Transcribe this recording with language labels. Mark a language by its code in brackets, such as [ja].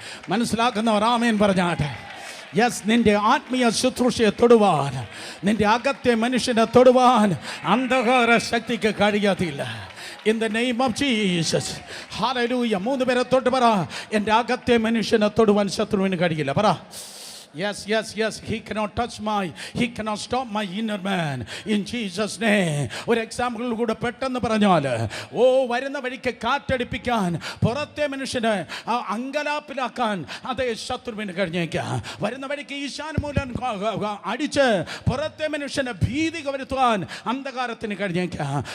[ml] മനസ്സിലാക്കുന്നവർ ആമേൻ പറഞ്ഞാട്ടെ. യെസ്, നിന്റെ ആത്മീയ ശുശ്രൂഷയെ തൊടുവാൻ, നിന്റെ അകത്തെ മനുഷ്യനെ തൊടുവാൻ അന്ധകാര ശക്തിക്ക് കഴിയത്തില്ല. [en] In the name of Jesus. Hallelujah. [ml] 3 പേരെ തൊട്ട് പറ, എൻ്റെ അകത്തെ മനുഷ്യനെ തൊടുവാൻ ശത്രുവിന് കഴിയില്ല. പറ. [en] Yes, yes, yes. He cannot stop my inner man. In Jesus' name. [ml] ഒരു എക്സാമ്പിൾ കൂടെ പെട്ടെന്ന് പറഞ്ഞാൽ, വരുന്ന വഴിക്ക് കാറ്റടിപ്പിക്കാൻ, പുറത്തെ മനുഷ്യനെ അങ്കലാപ്പിലാക്കാൻ അതേ ശത്രുവിന് കഴിഞ്ഞേക്കാം. വരുന്ന വഴിക്ക് ഈശാനമൂലം അടിച്ച് പുറത്തെ മനുഷ്യനെ ഭീതി വരുത്തുവാൻ അന്ധകാരത്തിന് കഴിഞ്ഞേക്കാം.